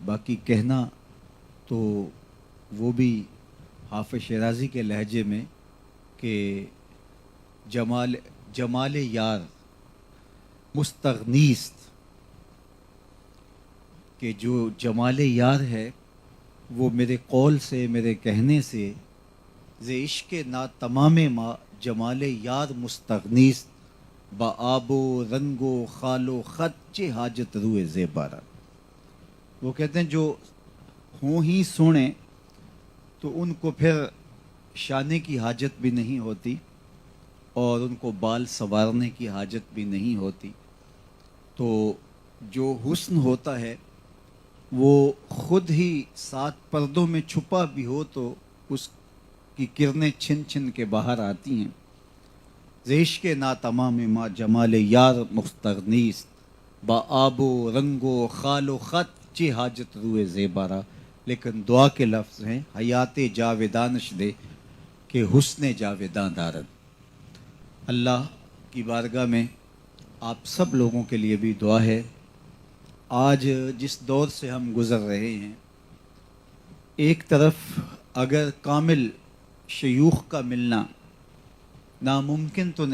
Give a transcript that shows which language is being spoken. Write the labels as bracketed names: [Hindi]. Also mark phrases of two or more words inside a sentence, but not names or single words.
[Urdu] باقی کہنا تو وہ بھی حافظ شیرازی کے لہجے میں کہ [Persian] جمال یار مستغنیست، [Urdu] کہ جو جمال یار ہے وہ میرے قول سے، میرے کہنے سے، [Persian] ز عشق نا تمام ما جمال یار مستغنیست، با آب و رنگ و خال و خط چے حاجت روئے زیبارہ۔ [Urdu] وہ کہتے ہیں جو ہوں ہی سونے تو ان کو پھر شانے کی حاجت بھی نہیں ہوتی، اور ان کو بال سنوارنے کی حاجت بھی نہیں ہوتی۔ تو جو حسن ہوتا ہے وہ خود ہی 7 پردوں میں چھپا بھی ہو تو اس کی کرنیں چھن چھن کے باہر آتی ہیں۔ [Persian] زیش کے نا تمام ما جمال یار مستغنیست با آب و رنگ و خال و خط چی حاجت روئے زیبارا. [Urdu] لیکن دعا کے لفظ ہیں [Persian] حیات جاویدانش دے کہ حسن جاویداں دارد. [Urdu] اللہ کی بارگاہ میں آپ سب لوگوں کے لیے بھی دعا ہے. آج جس دور سے ہم گزر رہے ہیں، ایک طرف اگر کامل شیوخ کا ملنا ناممکن تو